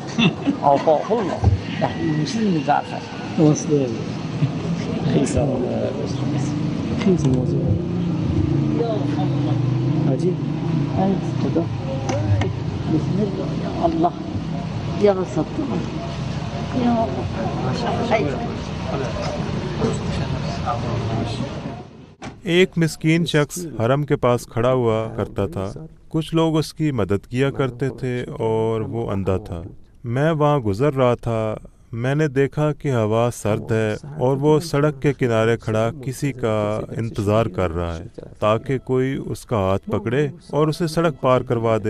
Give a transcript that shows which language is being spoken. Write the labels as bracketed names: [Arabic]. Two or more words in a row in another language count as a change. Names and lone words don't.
[Persian] آفاق الله مسلم جعفر خیلی موضوع عجیب [Arabic] خدا بسم الله یا الله یا ستار یا [Urdu] ایک مسکین شخص حرم کے پاس کھڑا ہوا کرتا تھا، کچھ لوگ اس کی مدد کیا کرتے تھے اور وہ اندھا تھا۔ میں وہاں گزر رہا تھا، میں نے دیکھا کہ ہوا سرد ہے اور وہ سڑک کے کنارے کھڑا کسی کا انتظار کر رہا ہے تاکہ کوئی اس کا ہاتھ پکڑے اور اسے سڑک پار کروا دے۔